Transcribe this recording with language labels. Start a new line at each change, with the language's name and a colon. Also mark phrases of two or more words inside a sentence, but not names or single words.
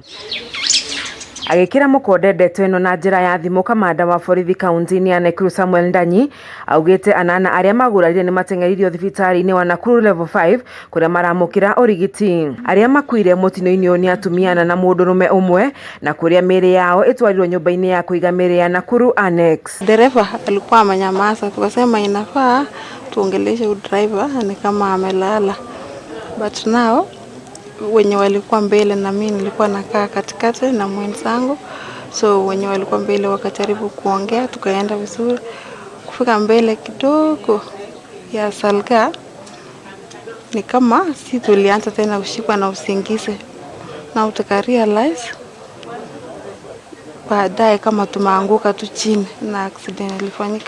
Kikuyu: Agikira mukonde ndeto ino na njira ya thimu, kamanda wa borithi kaunti-inĩ ya Naikuru Samuel Ndanyi augite 8 aria magurarire ni mateng'eririo thibitari-inĩ wa Nakuru level 5 kuria maramukira urigiti. Aria makuire mutino-inĩ ni atumia na mũndũrũme umwe na kuria mĩĩrĩ yao itwarirwo nyũmba-inĩ ya kuiga mĩĩrĩ ya Nakuru Annex.
Swahili: Dereva alikuwa amenyamaza, tukasema inafaa tuongeleshe driver ni kama amelala,
English: but now
Swahili: wenye walikuwa mbele na mimi nilikuwa nakaa katikati na mwenzangu, so wenye walikuwa mbele wakajaribu kuongea, tukaenda vizuri. Kufika mbele kidogo ya Salga ni kama si tulianza tena kushikwa na usingizi, na tukarealize baadaye kama tumeanguka tu chini na accident ilifanyika.